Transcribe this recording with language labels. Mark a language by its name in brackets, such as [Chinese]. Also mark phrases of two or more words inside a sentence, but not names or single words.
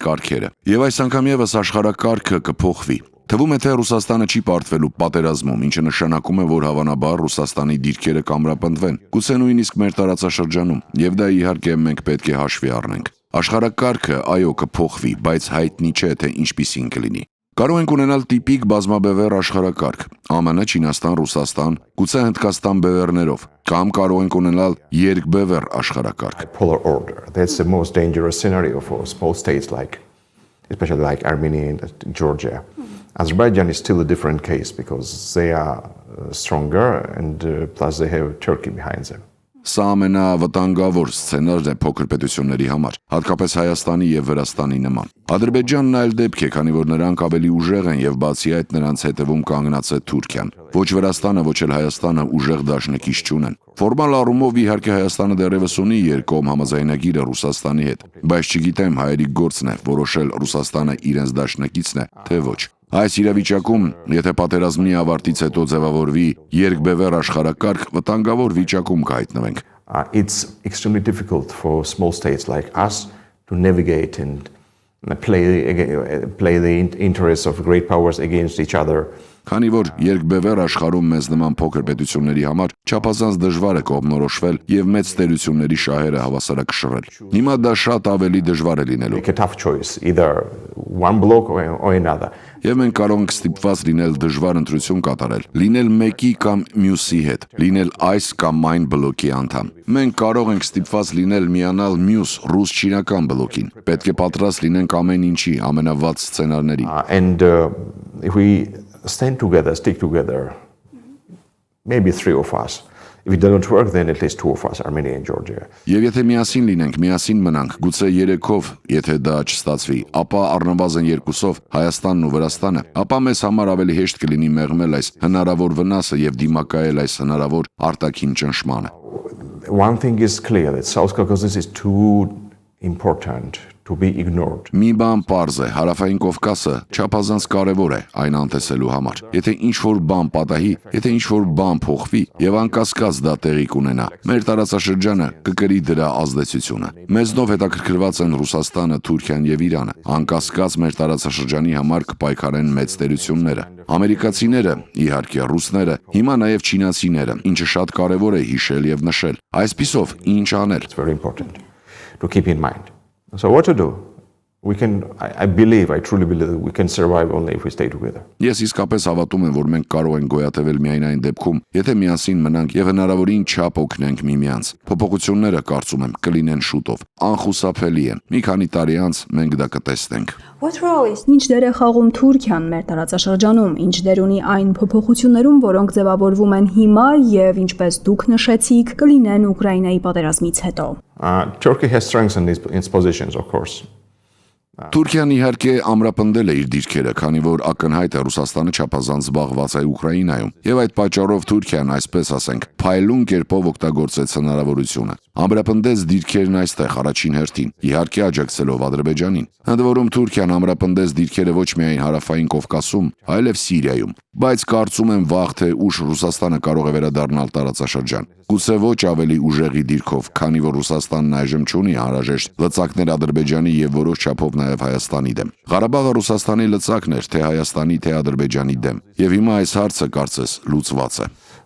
[Armenian] կարգերը, եւ այս անգամ եւս աշխարհակարգը կփոխվի։ Թվում է, թե Ռուսաստանը չի պարտվելու պատերազմում, ինչը նշանակում է, որ հավանաբար Ռուսաստանի դիրքերը կամրապնդվեն, գուցե նույնիսկ մեր տարածաշրջանում, եւ դա իհարկե մենք պետք է հաշվի առնենք։ Աշխարհակարգը այո կփոխվի, բայց հայտնի չէ, թե ինչպիսին կլինի։ Կարող ենք ունենալ տիպիկ բազմաբևեռ աշխարհակարգ, ԱՄՆ, Չինաստան, Ռուսաստան, գուցե Հնդկաստան բևեռներով, կամ կարող ենք ունենալ երկբևեռ աշխարհակարգ։ [English] Polar order. That's the most dangerous scenario for small states especially like Armenia and Georgia. Azerbaijan is still a different case because they are stronger and plus they have Turkey behind them. [Armenian] Սա ամենավտանգավոր սցենարն է փոքր պետությունների համար, հատկապես Հայաստանի եւ Վրաստանի նման։ Ադրբեջանն այլ դեպք է, քանի որ նրանք ավելի ուժեղ են եւ բացի այդ նրանց հետևում կանգնած է Թուրքիան։ Ոչ Վրաստանը, ոչ էլ Հայաստանը ուժեղ դաշնակից չունեն։ Ֆորմալ առումով իհարկե Հայաստանը դեռևս ունի երկկողմ համաձայնագիրը Ռուսաստանի հետ, բայց չգիտեմ հայերի գործն է որոշել Ռուսաստանը իրենց դաշնակիցն է, թե ոչ։ Այս իրավիճակում, եթե պատերազմի ավարտից հետո ձևավորվի երկբևեռ աշխարհակարգ, վտանգավոր վիճակում կհայտնվենք։ [English] It's extremely difficult for small states like us to navigate and play the interests of great powers against each other. [Armenian] Քանի որ երկբևեռ աշխարհում մեզ նման փոքր պետությունների համար չափազանց դժվար է կողմնորոշվել եւ մեծ տերությունների շահերը հավասարակշռել։ Հիմա դա շատ ավելի դժվար է լինելու։ [English] Make a tough choice, either one block or another. [Armenian] Եվ մենք կարող ենք ստիպված լինել դժվար ընտրություն կատարել, լինել մեկի կամ մյուսի հետ, լինել այս կամ այն բլոկի անդամ։ Մենք կարող ենք ստիպված լինել միանալ մյուս ռուս-չինական բլոկին։ Պետք է պատրաստ լինենք ամեն ինչի, ամենավատ սցենարների։ [English] And if we stand together, stick together, maybe three of us. If it doesn't work, then at least two of us, Armenia and Georgia. [Armenian] Եվ եթե միասին լինենք, միասին մնանք, գուցե 3-ով, եթե դա չստացվի, ապա առնվազն 2-ով Հայաստանն ու Վրաստանը, ապա մեզ համար ավելի հեշտ կլինի մեղմել այս հնարավոր վնասը եւ դիմակայել այս հնարավոր արտաքին ճնշմանը։ [English] One thing is clear that South Caucasus is too important to be ignored. [Armenian] Մի բան պարզ է, Հարավային Կովկասը չափազանց կարևոր է այն անտեսելու համար։ Եթե ինչ-որ բան պատահի, եթե ինչ-որ բան փոխվի, եւ անկասկած դա տեղի կունենա, մեր տարածաշրջանը կկրի դրա ազդեցությունը։ Մեզնով հետաքրքրված են Ռուսաստանը, Թուրքիան եւ Իրանը։ Անկասկած մեր տարածաշրջանի համար կպայքարեն մեծ տերությունները։ Ամերիկացիները, իհարկե ռուսները, հիմա նաեւ չինացիները, ինչը շատ կարևոր է հիշել եւ նշել։ Այսպիսով, ինչ անել։ [English] It's very important to keep in mind. So what to do? I truly believe we can survive only if we stay together. [Armenian] Ես իսկապես հավատում եմ, որ մենք կարող ենք գոյատևել միայն այն դեպքում, եթե միասին մնանք եւ հնարավորին չափ օգնենք միմյանց։ Փոփոխությունները, կարծում եմ, կլինեն շուտով։ Անխուսափելի են։ Մի քանի տարի անց մենք դա կտեսնենք։ Ինչ դեր է խաղում Թուրքիան մեր տարածաշրջանում, ինչ դեր ունի այն փոփոխություններում, որոնք ձևավորվում են հիմա եւ ինչպես դուք նշեցիք, կլինեն Ուկրաինայի պատերազմից հետո։ [English] Turkey has strengthened its positions, of course. [Armenian] Թուրքիան իհարկե ամրապնդել է իր դիրքերը, քանի որ ակնհայտ է Ռուսաստանը չափազանց զբաղված է Ուկրաինայում, եւ այդ պատճառով Թուրքիան, այսպես ասենք, փայլուն կերպով օգտագործեց հնարավորությունը։ Ամրապնդեց դիրքերն այստեղ առաջին հերթին, իհարկե աջակցելով Ադրբեջանին։ Ընդ որում Թուրքիան ամրապնդեց դիրքերը ոչ միայն հարավային Կովկասում, այլև Սիրիայում, բայց կարծում եմ վաղ թե ուշ Ռուսաստանը կարող է վերադառնալ տարածաշրջան։ Գուցե ոչ ավելի ուժեղի դիրքով, քանի որ Ռուսաստանն այժմ չունի անհրաժեշտ լծակներ Ադրբեջանի եւ որոշ չափով նաեւ Հայաստանի դեմ։ Ղարաբաղը Ռուսաստանի լծակն էր թե Հայաստանի, թե Ադրբեջանի դեմ, եւ հիմա այս հարցը կարծես լուծված է։